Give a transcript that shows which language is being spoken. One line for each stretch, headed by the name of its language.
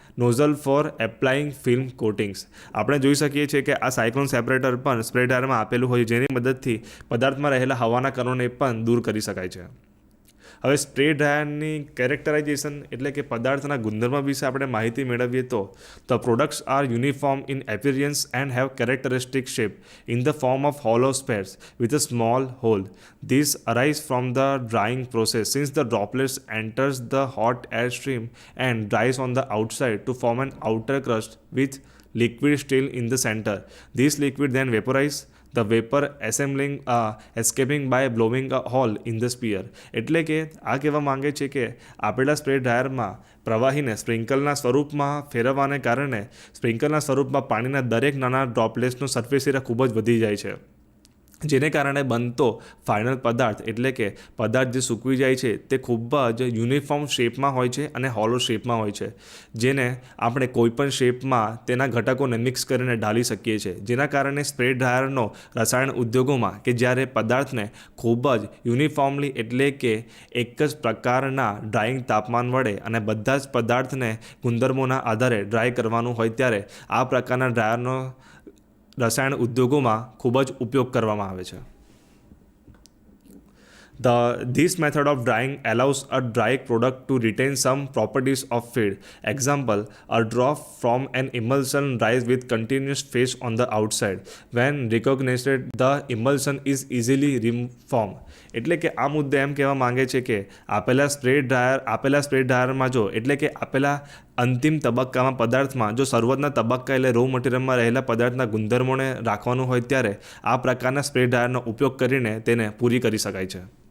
English: Nozzle for applying film coatings.
Gujarati: આપણે જોઈ શકીએ છીએ કે આ સાયક્લોન સેપરેટર પણ સ્પ્રે ડ્રાયરમાં આપેલું હોય, જેની મદદથી પદાર્થમાં રહેલા હવાના કણોને પણ દૂર કરી શકાય છે. હવે સ્પ્રે ડ્રાયરની કેરેક્ટરાઇઝેશન એટલે કે પદાર્થના ગુણધર્મ વિશે આપણે માહિતી મેળવીએ તો
English: The products are uniform in appearance and have characteristic shape in the form of hollow spheres with a small hole. These arise from the drying process since the droplets enters the hot air stream and dries on the outside to form an outer crust with liquid still in the center. This liquid then vaporize, the vapor escaping by blowing a hole in the sphere.
Gujarati: એટલે કે આ કહેવા માંગે છે કે આપેલા spray ડ્રાયરમાં પ્રવાહીને સ્પ્રિંકલના સ્વરૂપમાં ફેરવવાને કારણે સ્પ્રિંકલના સ્વરૂપમાં પાણીના દરેક નાના ડ્રોપલેટ્સનો સરફેસ એરિયા ખૂબ જ વધી જાય છે, જેને કારણે બનતો ફાઇનલ પદાર્થ એટલે કે પદાર્થ જે સૂકવી જાય છે તે ખૂબ જ યુનિફોર્મ શેપમાં હોય છે અને હોલો શેપમાં હોય છે, જેને આપણે કોઈપણ શેપમાં તેના ઘટકોને મિક્સ કરીને ઢાળી શકીએ છીએ. જેના કારણે સ્પ્રે ડ્રાયરનો રસાયણ ઉદ્યોગોમાં કે જ્યારે પદાર્થને ખૂબ જ યુનિફોર્મલી એટલે કે એક જ પ્રકારના ડ્રાઇંગ તાપમાન વડે અને બધા જ પદાર્થને ગુણધર્મોના આધારે ડ્રાય કરવાનું હોય ત્યારે આ પ્રકારના ડ્રાયરનો રસાયણ ઉદ્યોગોમાં ખૂબ જ ઉપયોગ કરવામાં આવે છે.
English: This method of drying allows a dry product to retain some properties of feed. Example, a drop from an emulsion dries with continuous phase on the outside. When recognized, the emulsion is easily reformed.
Gujarati: એટલે કે આ મુદ્દે એમ કહેવા માંગે છે કે આપેલા spray ડ્રાયરમાં જો એટલે કે આપેલા અંતિમ તબક્કામાં પદાર્થમાં જો શરૂઆતના તબક્કા એટલે રો મટીરિયલમાં રહેલા પદાર્થના ગુણધર્મોને રાખવાનું હોય ત્યારે આ પ્રકારના સ્પ્રે ડ્રાયરનો ઉપયોગ કરીને તેને પૂરી કરી શકાય છે.